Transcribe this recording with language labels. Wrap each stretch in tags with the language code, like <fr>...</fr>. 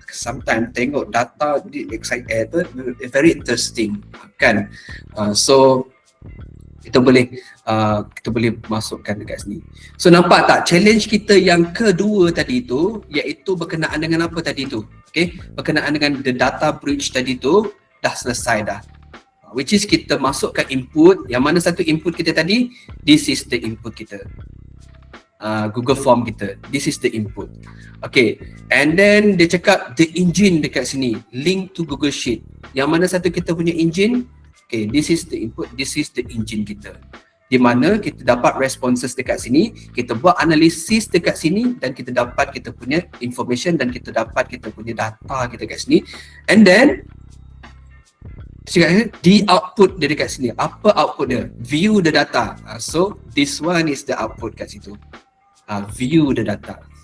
<en>Sometimes</en> <ms>tengok</ms> <en>data excited, very interesting kan.</en> <ms>So kita boleh masukkan dekat sini. So nampak tak challenge kita yang kedua tadi tu, iaitu berkenaan dengan apa tadi tu? Okay, berkenaan dengan</ms> <en>the data breach</en> <ms>tadi tu dah selesai dah.</ms> <en>Which is</en> <ms>kita masukkan input. Yang mana satu input kita tadi?</ms> <en>This is the input</en> <ms>kita.</ms> <en>Google Form kita. This is the input. Okay, and then</en> <ms>dia cakap</ms> <en>the engine</en> <ms>dekat sini,</ms> <en>link to Google Sheet.</en> <ms>Yang mana satu kita punya engine?</ms> <en>Okay, this is the input, this is the engine</en> <ms>kita. Di mana kita dapat responses dekat sini, kita buat analisis dekat sini, dan kita dapat kita punya information, dan kita dapat kita punya data kita kat sini.</ms> <en>And then</en> <ms>di output dia dekat sini. Apa output dia?</ms> <en>View the data. So this one is the output</en> <ms>kat situ.</ms> <en>View the data.</en>